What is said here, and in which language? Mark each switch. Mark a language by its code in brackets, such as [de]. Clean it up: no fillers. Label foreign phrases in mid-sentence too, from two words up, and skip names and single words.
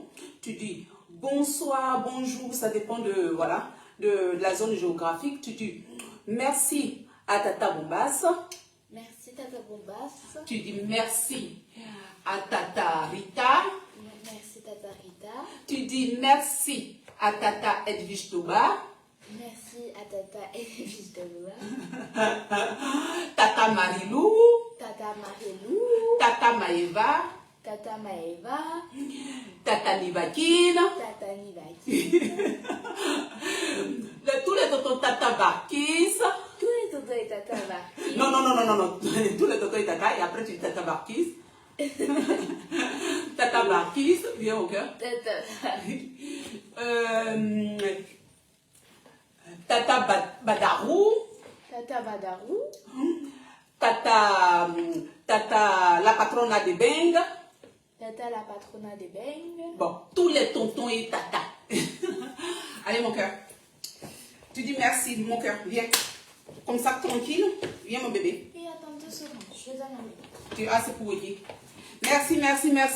[fr] Tu dis bonsoir, bonjour, ça dépend de, voilà, de la zone géographique. Tu dis merci à Tata Bombas. Merci Tata Bombas. Tu dis merci à Tata Rita. Merci Tata Rita. Tu dis merci à Tata Edwige Toba. Merci à Tata Edwige Toba. Tata Marilou. Tata Marilou. Tata Maeva. Tata Maeva. Tata Nivakine. Tata Nivakine. Tous les tontons Tata Barkis. Tous les tontons et Tata Barkis. Non. Tous les tontons et Tata. Et après tu dis Tata Barkis. Tata Barkis. Viens au cœur. Tata Badarou. Tata Badarou. Tata la patrona de Beng. Tata la patrona de Beng. Bon, tous les tontons et Tata. Allez mon cœur. Tu dis merci mon cœur. Viens. Comme ça tranquille. Viens mon bébé. Et attends 2 secondes. Je donne un bébé. Ah, c'est pour aider. Merci.